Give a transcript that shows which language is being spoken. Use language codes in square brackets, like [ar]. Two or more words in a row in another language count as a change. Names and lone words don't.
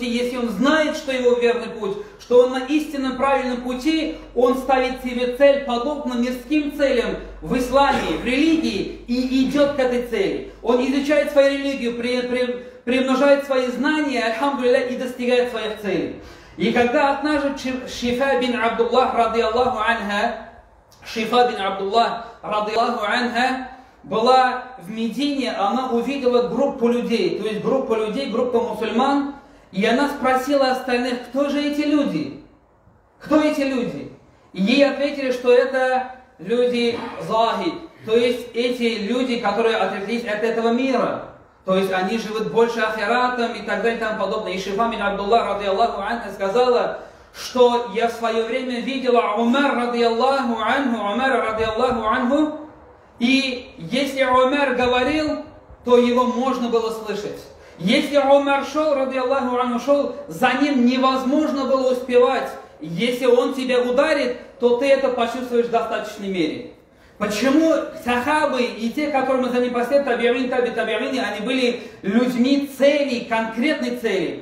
[ru] Если он знает, что его верный путь, что он на истинном правильном пути, он ставит себе цель, подобно мирским целям в исламе, в религии, и идет к этой цели. Он изучает свою религию, приумножает свои знания, альхамдулилля, и достигает своих целей. И когда однажды Шифа бин Абдуллах, [ar] رضي الله عنها, [ru] была в Медине, она увидела группу людей, то есть группа мусульман, и она спросила остальных, кто же эти люди? Кто эти люди? И ей ответили, что это люди захид, то есть эти люди, которые отреклись от этого мира. То есть они живут больше ахиратом и так далее и тому подобное. И Шифа бин Абдуллах, [ar] رضي الله عنها, [ru] сказала, что я в свое время видела Умар, [ar] رضي الله عنه, [ru] и если Умар говорил, то его можно было слышать. Если Умар шел, [ar] رضي الله عنه, [ru] шел, за ним невозможно было успевать. Если он тебя ударит, то ты это почувствуешь в достаточной мере. Почему сахабы и те, которым за ним последовали, таби'ин, они были людьми цели, конкретной цели?